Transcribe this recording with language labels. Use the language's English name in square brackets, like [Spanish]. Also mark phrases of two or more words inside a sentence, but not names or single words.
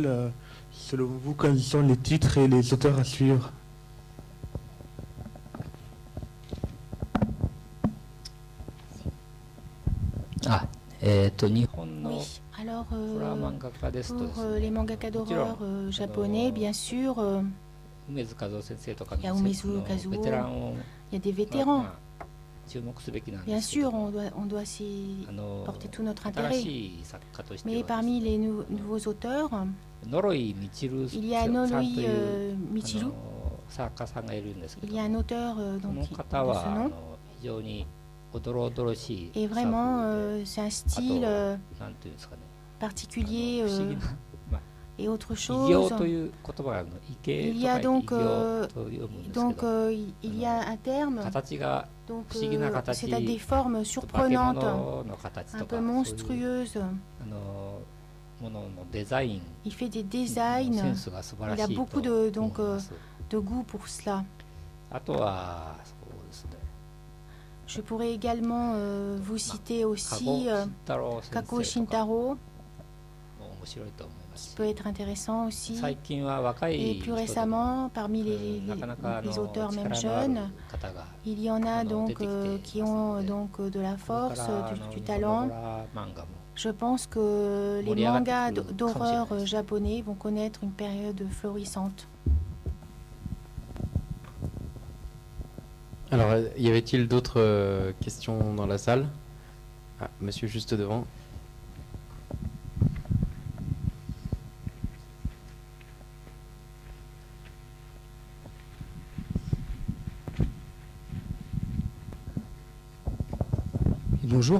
[French] Selon vous, quels sont les titres et les auteurs à suivre? [Japanese] あ日本の [French] Oui, alors [Japanese] ホラー漫画家ですとで [French] pour [Japanese] すね [French] les mangaka d'horreur japonais, bien sûr, [Japanese] 梅津和夫先生とかのいや梅津和夫ベテランを [French] il y a des [Japanese] ま [French] vétérans. [Japanese] あ注目すべきなんで [French] Bien [Japanese] すけど [French] sûr, on doit s'y [Japanese] あの [French] porter tout notre [Japanese] 新 [French] intérêt. [Japanese] しい作家として [French] Mais [Japanese] はです [French] parmi [Japanese] ね [French] les nouveaux auteurs, [Japanese] ノロイ・ミチルさん [French] il y a [Japanese] と [French] Noloi [Japanese] いう [French] Michiru, [Japanese] 作家さんがいるんですけ [French] il [Japanese] ど [French] y a un auteur [Japanese] こ [French] donc, [Japanese] の [French] de [Japanese] 方 [French] ce [Japanese] は [French] nom. [Japanese] 非常におどろおどろしい [French] Et [Japanese] 作 [French] vraiment, [Japanese] 風で [French] c'est un style [Japanese] なんていうんですかね [French] particulier [Japanese] 不思議な、まあ [French] et autre [Japanese] 異形 [French] chose. [Japanese] という言葉があるの異形 [French] Il [Japanese] と [French] y [Japanese] か [French] a [Japanese] 異 [French] donc, [Japanese] 形と読むんですけ [French] donc [Japanese] ど [French] il y a un terme, [Japanese] 形が [French] donc [Japanese] 不思議な形 [French] c'est à des formes [Japanese] 化け [French] surprenantes, [Japanese] 物の形 [French] un [Japanese] とか [French] peu [Japanese] そういう [French] monstrueuses. [Japanese] もののデザイン [French] Il fait des [Japanese] セ [French] designs, [Japanese] ンスが素晴ら [French] il a [Japanese] しいと [French] beaucoup [Japanese] 思 [French] de [Japanese] い [French] donc [Japanese] ます [French] de goût pour cela. [Japanese] あとはそうですね [French] Je pourrais également vous citer [Japanese] 加 [French] aussi [Japanese] 護慎太郎先 [French] Kako [Japanese] 生とか [French] Shintaro. [Japanese] も面白いと思いますし、 [French] peut être intéressant aussi. [Japanese] 最近は若 [French] Et [Japanese] い [French] plus [Japanese] 人でも [French] récemment, parmi [Japanese] なかなか [French] les auteurs même [Japanese] 力のある [French] jeunes, [Japanese] 方が [French] il y en a donc [Japanese] 出てきて [French] qui [Japanese] いますの [French] ont [Japanese] で、 [French] donc de la [Japanese] これ [French] force, [Japanese] から [French] du [Japanese] 日本の [French] talent. [Japanese] ホラー漫画も [French] Je pense que les [Japanese] 盛り上がって [French] mangas [Japanese] くるかもしれないです。 [French] d'horreur japonais vont connaître une période florissante. Alors, y avait-il d'autres questions dans la salle? Ah, monsieur juste devant. Bonjour.